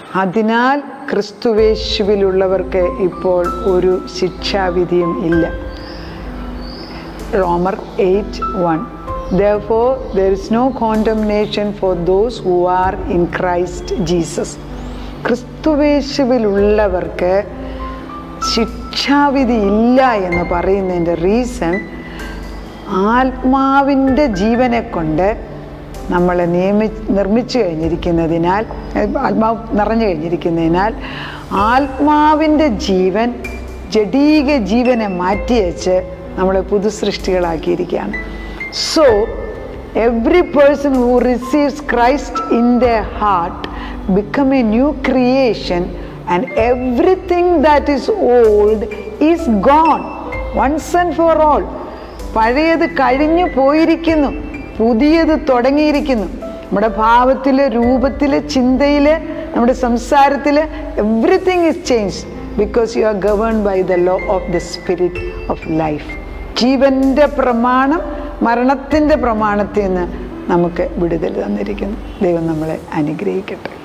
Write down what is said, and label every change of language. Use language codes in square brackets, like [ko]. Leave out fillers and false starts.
[ml] അതിനാൽ ക്രിസ്തുവേശുവിലുള്ളവർക്ക് ഇപ്പോൾ ഒരു ശിക്ഷാവിധിയും ഇല്ല. റോമർ 8:1. [en] Therefore there is no condemnation for those who are in Christ Jesus. [ml] ക്രിസ്തുവേശുവിലുള്ളവർക്ക് ശിക്ഷാവിധി ഇല്ല എന്ന് പറയുന്നതിൻ്റെ റീസൺ, ആത്മാവിൻ്റെ ജീവനെ കൊണ്ട് നമ്മളെ നിർമ്മിച്ചു കഴിഞ്ഞിരിക്കുന്നതിനാൽ, ആത്മാവ് നിറഞ്ഞു കഴിഞ്ഞിരിക്കുന്നതിനാൽ ആത്മാവിൻ്റെ ജീവൻ ജഡീക ജീവനെ മാറ്റിവെച്ച് നമ്മളെ പുതുസൃഷ്ടികളാക്കിയിരിക്കുകയാണ്. [en] So every person who receives Christ in their heart become a new creation, and everything that is old is gone once and for all. [ml] പഴയത് കഴിഞ്ഞു പോയിരിക്കുന്നു, പുതിയത് തുടങ്ങിയിരിക്കുന്നു. നമ്മുടെ ഭാവത്തിൽ, രൂപത്തിൽ, ചിന്തയിൽ, നമ്മുടെ സംസാരത്തിൽ [en] Everything is changed because you are governed by the law of the spirit of life. [ml] ജീവൻ്റെ പ്രമാണം മരണത്തിൻ്റെ പ്രമാണത്തിൽ നിന്ന് നമുക്ക് വിടുതൽ തന്നിരിക്കുന്നു. ദൈവം നമ്മളെ അനുഗ്രഹിക്കട്ടെ.